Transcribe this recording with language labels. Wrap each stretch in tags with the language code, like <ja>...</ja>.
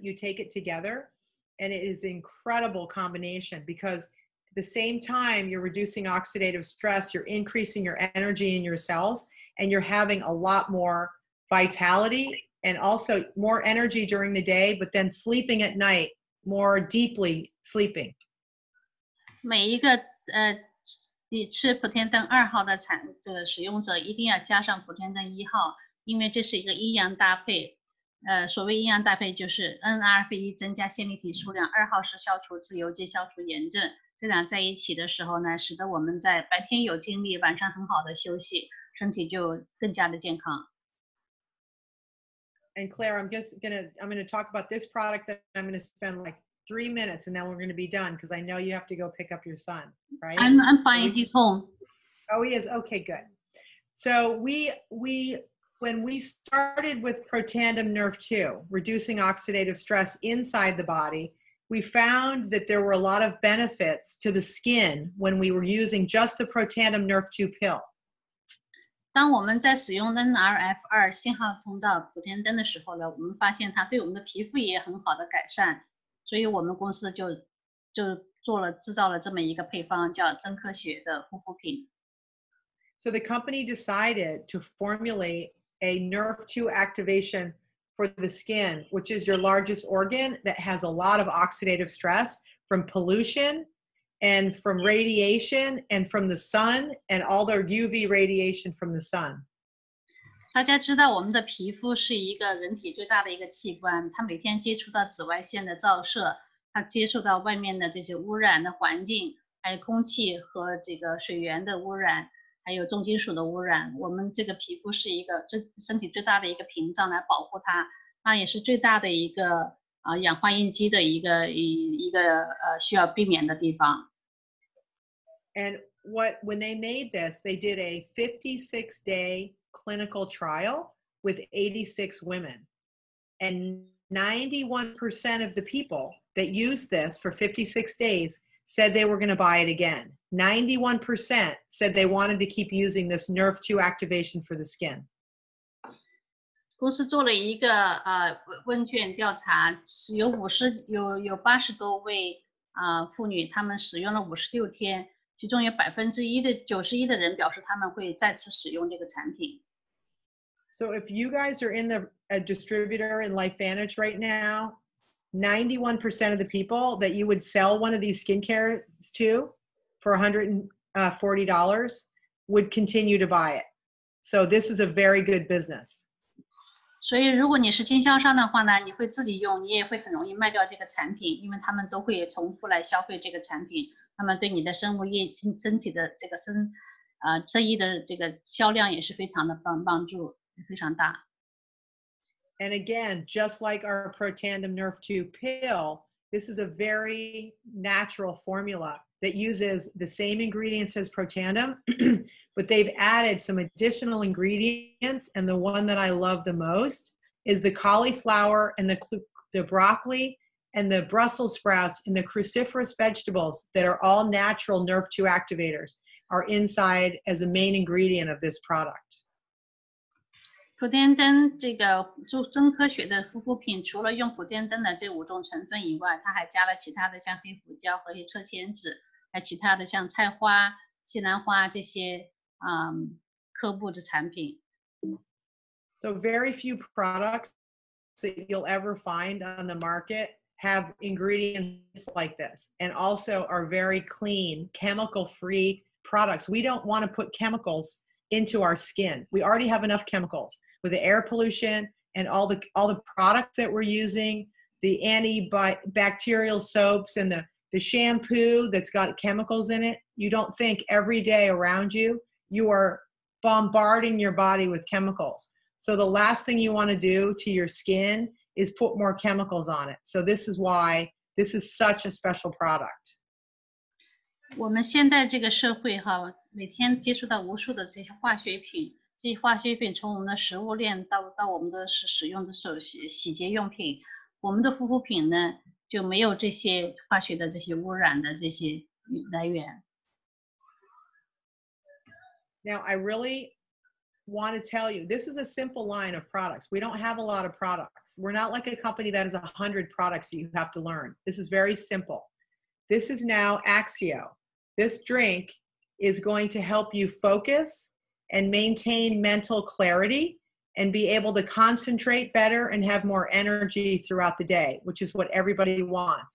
<en>You take it together, and it is an incredible combination because at the same time you're reducing oxidative stress, you're increasing your energy in your cells, and you're having a lot more vitality and also more energy during the day, but then sleeping at night, more deeply sleeping.</en> <zh>每一个你吃普天登2号的这个使用者一定要加上普天登1号，因为这是一个阴阳搭配。所谓阴阳搭配就是 NRF1 增加线粒体数量，2号是消除自由基、消除炎症。这俩在一起的时候呢，使得我们在白天有精力，晚上很好的休息，身体就更加的健康。</zh> <en>And Claire, I'm gonna talk about this product that I'm gonna spend like 3 minutes, and then we're gonna be done because I know you have to go pick up your son, right? I'm fine. He's home. Oh, he is. Okay, good. So when we started with Protandim NRF2, reducing oxidative stress inside the body, we found that there were a lot of benefits to the skin when we were using just the Protandim NRF2 pill.</en> <zh>当我们在使用 NRF2 信号通道普天灯的时候呢，我们发现它对我们的皮肤也很好的改善，所以我们公司就制造了这么一个配方，叫真科学的护肤品。</zh> <en>So the company decided to formulate a Nerve2 activation for the skin, which is your largest organ that has a lot of oxidative stress from pollution and from radiation and from the sun and all the UV radiation from the sun.</en> <zh>大家知道我们的皮肤是一个人体最大的一个器官，它每天接触到紫外线的照射，它接触到外面的这些污染的环境，还有空气和这个水源的污染，还有重金属的污染。我们这个皮肤是一个身体最大的一个屏障来保护它，它也是最大的一个氧化应激的一个需要避免的地方。</zh> <en>And when they made this, they did a 56-day clinical trial with 86 women. And 91% of the people that used this for 56 days said they were going to buy it again. 91% said they wanted to keep using this Nerve2 activation for the skin.</en> <zh>公司做了一个问卷调查，有80多位妇女，她们使用了56天，其中有91%的人表示他们会再次使用这个产品。</zh> <en>So if you guys are in a distributor in LifeVantage right now, 91% of the people that you would sell one of these skincare to for $140 would continue to buy it. So this is a very good business.</en> <zh>所以如果你是经销商的话呢，你会自己用，你也会很容易卖掉这个产品，因为他们都会重复来消费这个产品，他们对你的生物业身体的这个生意的这个销量也是非常的帮助，非常大。</zh> <en>And again, just like our Protandim Nerve2 pill, this is a very natural formula that uses the same ingredients as Protandim, but they've added some additional ingredients. And the one that I love the most is the cauliflower and the broccoli and the Brussels sprouts and the cruciferous vegetables that are all natural Nerve2 activators are inside as a main ingredient of this product.</en> <zh>普天灯这个真科学的护肤品，除了用普天灯的这5种成分以外，它还加了其他的像黑胡椒和车前子，还其他的像菜花、西兰花这些科布的产品。</zh> <en>So very few products that you'll ever find on the market have ingredients like this, and also are very clean, chemical-free products. We don't want to put chemicals into our skin. We already have enough chemicals with the air pollution and all the products that we're using, the antibacterial soaps and the shampoo that's got chemicals in it. You don't think every day around you, you are bombarding your body with chemicals. So the last thing you want to do to your skin is put more chemicals on it. So this is why this is such a special product.</en> <zh>我们现在这个社会每天接触到无数的这些化学品，这些化学品从我们的食物链到我们的使用的洗洁用品，我们的护肤品呢就没有这些化学的这些污染的这些来源。</zh> <en>Now I really want to tell you, this is a simple line of products. We don't have a lot of products. We're not like a company that has 100 products that you have to learn. This is very simple. This is now Axio. This drink is going to help you focus and maintain mental clarity and be able to concentrate better and have more energy throughout the day, which is what everybody wants.</en>